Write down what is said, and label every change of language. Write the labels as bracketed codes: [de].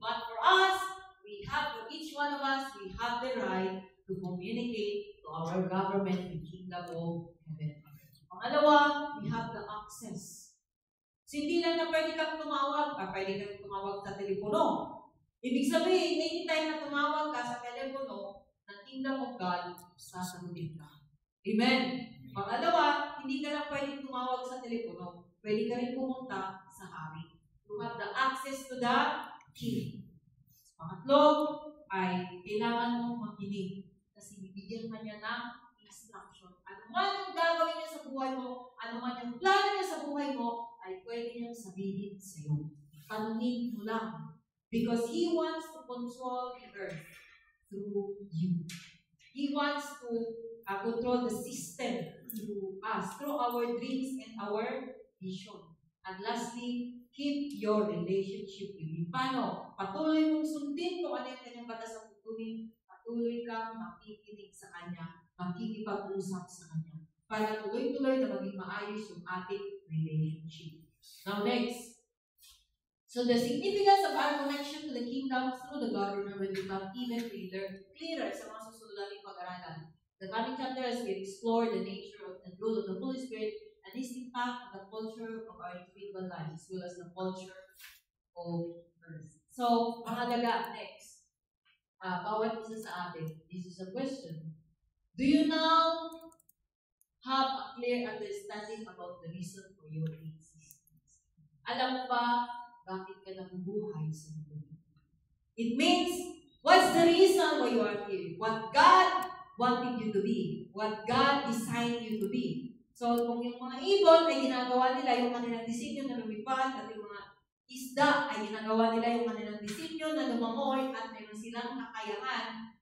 [en] But for us, for each one of us, we have the right to communicate to our government in Kingdom of Heaven. [tl] Pangalawa, [en] we have the access. [tl] So, hindi lang na pwede kang tumawag, pwede kang tumawag sa telepono. Ibig sabihin, [en] anytime [tl] na tumawag ka sa telepono ng Kingdom of God, sasagutin ka. Amen? Pangalawa, hindi ka lang pwedeng tumawag sa telepono. Pwede ka rin pumunta sa hari. [en] You have the access to the King. [tl] Pangatlo, ay kailangan mong makinig. Kasi bibigyan ka niya ng instruction. Ano man yung gagawin niya sa buhay mo, ano man yung plano niya sa buhay mo, ay pwede niyang sabihin sa iyo. Tanungin mo lang. [en] Because He wants to control the earth through you. He wants to control the system through us, through our dreams and our vision. And lastly, keep your relationship with Him. [tl] Paano? Patuloy mong sundin kung ano yung kanyang batas at tutunin. Patuloy kang makikinig sa Kanya, makikipag-usap sa Kanya. Para tuloy-tuloy na maging maayos yung ating relationship. [en] Now next, so the significance of our connection to the kingdom through the government will become even clearer [tl] sa mga susunod nating pag-aralan. [en] The coming chapters will explore the nature of the rule of the Holy Spirit and its impact on the culture of our individual lives as well as the culture of earth. So, [tl] mahalaga, [en] next. [tl] Bawat isa sa atin, [en] this is a question. Do you now have a clear understanding about the reason for your existence? [tl] Alam mo ba bakit ka nabubuhay sa mundo? [en] It means, what's the reason why you are here? What God wanted you to be. What God designed you to be. [tl] So, kung yung mga ibon ay ginagawa nila yung kanilang disenyo na lumipad at yung mga isda ay ginagawa nila yung kanilang disenyo na lumangoy at meron silang kakayahan.